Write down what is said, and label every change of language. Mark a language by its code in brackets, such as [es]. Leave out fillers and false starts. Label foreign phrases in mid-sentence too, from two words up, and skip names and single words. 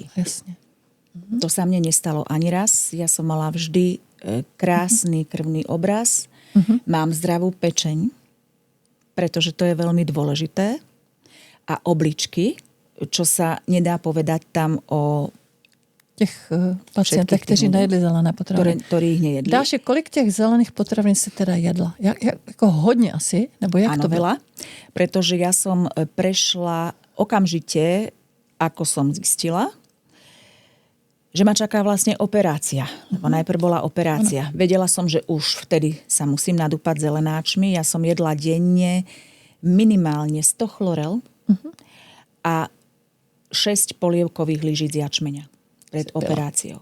[sk] Jasne. To sa mne nestalo ani raz. Ja som mala vždy krásny krvný obraz. Mám zdravú pečeň, pretože to je veľmi dôležité. A obličky, čo sa nedá povedať tam o [cs] těch pacientech, kteří nejedli zelené potraviny. [sk] Ktorých nejedli. [cs] Dáši, kolik těch zelených potravin si teda jedla? Jako hodně asi? Nebo jak [sk] Áno, [cs] to bylo? [sk] veľa. Pretože ja som prešla okamžite, ako som zistila, že ma čaká vlastne operácia. Lebo najprv bola operácia. Vedela som, že už vtedy sa musím nadúpať zelenáčmi. Ja som jedla denne minimálne 100 chlorel a 6 polievkových lyžíc jačmeňa pred operáciou.